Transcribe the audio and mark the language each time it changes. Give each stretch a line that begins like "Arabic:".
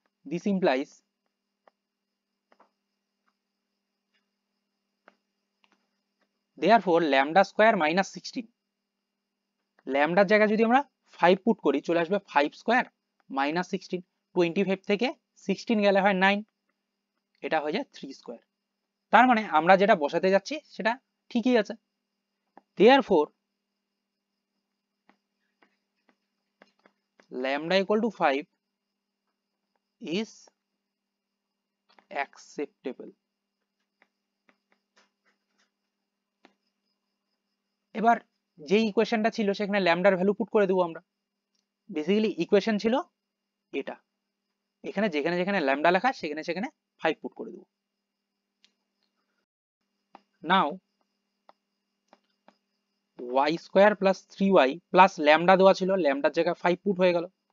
English: This implies therefore lambda square minus 16,
Bangla: ল্যামডার জায়গায় যদি আমরা 5 পুট করি চলে আসবে 5 স্কোয়ার মাইনাস 16, 25 থেকে 16 গেলে হয় 9, এটা হয়ে যায় 3 স্কোয়ার। তার মানে আমরা যেটা বসাতে যাচ্ছি সেটা ঠিকই আছে।
English: Therefore lambda equal to 5 is acceptable.
Bangla: এবার যে ইকুয়েশনটা ছিল সেখানে ল্যামডার ভ্যালু পুট করে দেবো আমরা। বেসিক্যালি ইকুয়েশন ছিল এটা, এখানে যেখানে যেখানে ল্যামডা লেখা সেখানে সেখানে 5 পুট করে দেবো। নাও y square plus 3y plus lambda দেওয়া ছিল, ল্যামডার জায়গায় 5 পুট হয়ে গেল।